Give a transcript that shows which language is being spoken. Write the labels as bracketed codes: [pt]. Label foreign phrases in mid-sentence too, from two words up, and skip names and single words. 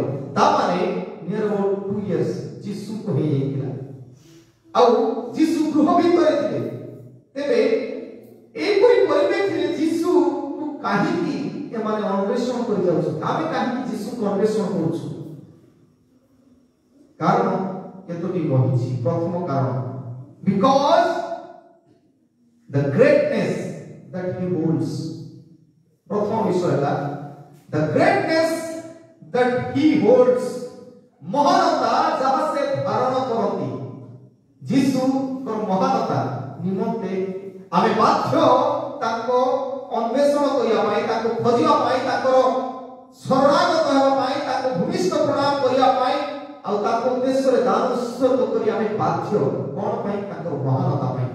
[or] ତାମାନେ [en] near about 2 years [or] ଯୀଶୁଙ୍କୁ ହେଇଯାଇଥିଲା, ଆଉ ଯୀଶୁ ଗୃହ ଭିତରେ ଥିଲେ। ତେବେ ଏପରି ପରିପ୍ରେକ୍ଷୀରେ ଯୀଶୁକୁ କାହିଁକି ଏମାନେ ଅନ୍ୱେଷଣ କରି ଯାଉଛନ୍ତି? ଆମେ କାହିଁକି ଯୀଶୁକୁ ଅନ୍ୱେଷଣ କରୁଛୁ? କାରଣ କେତୋଟି ରହିଛି। ପ୍ରଥମ କାରଣ, [en] because the greatness that he holds। [or] ପ୍ରଥମ ବିଷୟ ହେଲା [en] the greatness that he holds, [or] ମହାନତା ଯାହା ସେ ଧାରଣ କରନ୍ତି। ଯୀଶୁଙ୍କର ମହାନତା ନିମନ୍ତେ ଆମେ ବାଧ୍ୟ ତାଙ୍କ ଅନ୍ୱେଷଣ କରିବା ପାଇଁ, ତାଙ୍କୁ ଖୋଜିବା ପାଇଁ, ତାଙ୍କର ଉଦ୍ଦେଶ୍ୟରେ ଦାନ ଉତ୍ସର୍ଗ କରି ଆମେ ବାଧ୍ୟ କଣ ପାଇଁ ତାଙ୍କର ମହାନତା ପାଇଁ।